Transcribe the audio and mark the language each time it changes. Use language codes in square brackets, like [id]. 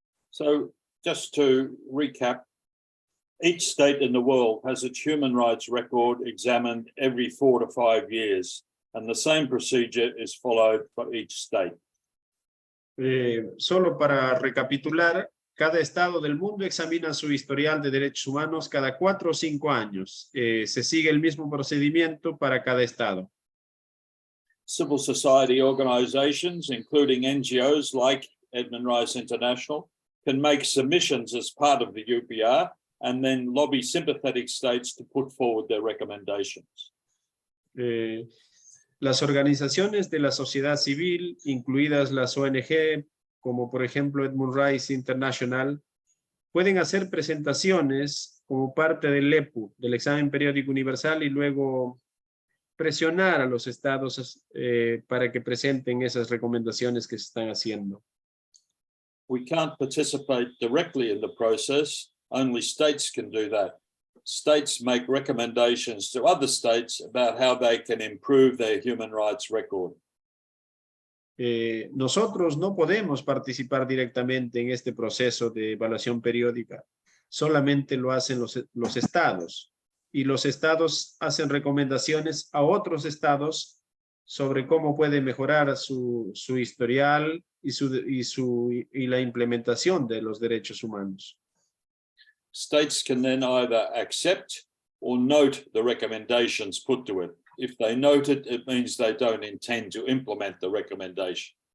[en] So just to recap, each state in the world has its human rights record examined every 4 to 5 years, and the same procedure is followed for each state. [es] Solo para recapitular, cada estado del mundo examina su historial de derechos humanos cada 4 o 5 años. Se sigue el mismo procedimiento para cada estado. [en] Civil society organizations, including NGOs like Edmund Rice International, can make submissions as part of the UPR and then lobby sympathetic states to put forward their recommendations. [es] Las organizaciones de la sociedad civil, incluidas las ONG, como por ejemplo Edmund Rice International, pueden hacer presentaciones como parte del EPU, del examen periódico universal, y luego presionar a los estados para que presenten esas recomendaciones que se están haciendo. [en] We can't participate directly in the process, only states can do that. States make recommendations to other states about how they can improve their human rights record. [es] Nosotros no podemos participar directamente en este proceso de evaluación periódica. Solamente lo hacen los estados. Y los estados hacen recomendaciones a otros estados sobre cómo puede mejorar su historial y la implementación de los derechos humanos. [en] States can then either accept or note the recommendations put to it. If they note it, it means they don't intend to implement the recommendation.